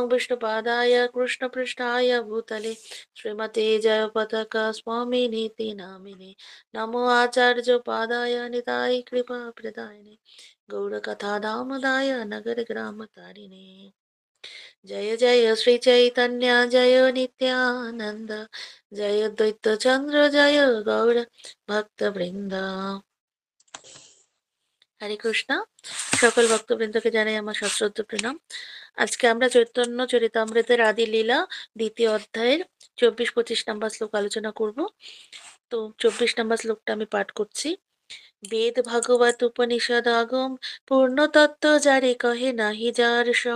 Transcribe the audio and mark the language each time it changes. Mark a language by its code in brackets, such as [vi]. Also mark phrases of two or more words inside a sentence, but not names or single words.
[sa] विष्णुपादाय कृष्णपृष्ठाय भूतले श्रीमते जयपताका स्वामिनीति नामिने नमो आचार्योपादाय निताय कृपा प्रदायिने गौरकथा दामोदाय नगर ग्राम तारिणे जय जय श्री चैतन्य जय नित्यानंद जय द्वैत चंद्र जय गौर भक्त वृंद [bn] হরে কৃষ্ণ সকল ভক্তবৃন্দকে জানাই আমার সশ্রদ্ধ প্রণাম। আজকে আমরা চৈতন্য চরিতামৃতের আদি লীলা দ্বিতীয় অধ্যায়ের 24-25 নম্বর শ্লোক আলোচনা করব। তো 24 নম্বর শ্লোকটা আমি পাঠ করছি। বেদ ভাগবত উপনিষদ আগম পূর্ণ তত্ত্ব যারে কহে নাহি যার সম।